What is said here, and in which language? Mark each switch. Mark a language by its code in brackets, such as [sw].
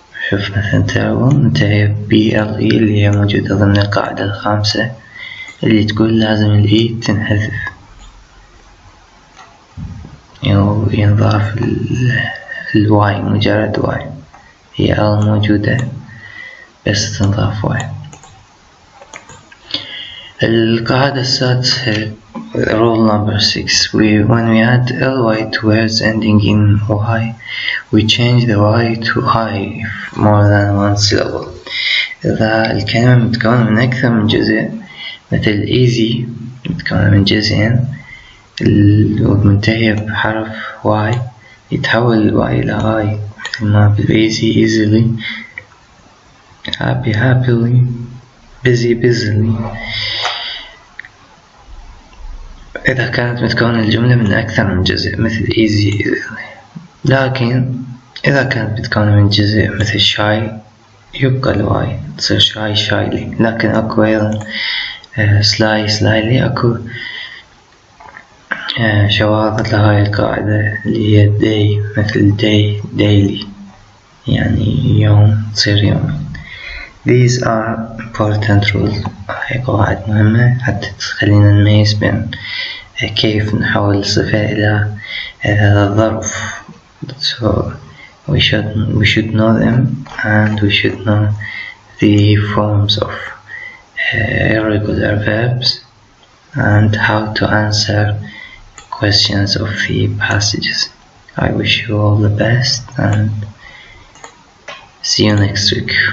[ar] شوف مثلا terrible منتهي ble اللي هي موجودة ضمن القاعدة الخامسة اللي تقول لازم الاي تنحذف ينضاف الواي مجرد واي، هي موجودة بس تنضاف واي. القاعدة السادسة [en] rule number 6 when we add ly to words ending in y we change the y to I if more than one syllable. [ar] إذا الكلمة متكونة من أكثر من جزء مثل easy متكونة من جزئين ومنتهية بحرف y يتحول ال y إلى I مثل ما بالeasy easily happy happily busy busily. إذا كانت متكونة الجملة من أكثر من جزء مثل easy easily. لكن إذا كانت متكونة من جزء مثل shy يبقى الواي تصير shy shyly. لكن أكو أيضا sly slyly أكو شواذ لهاي القاعدة اللي هي day مثل day daily يعني يوم تصير يوم. [en] These are important rules. [ar] هاي قواعد مهمة حتى تخلينا نميز بين كيف نحول الصفة إلى ظرف. [en] So we should know them, and we should know the forms of irregular verbs and how to answer questions of the passages. I wish you all the best and see you next week.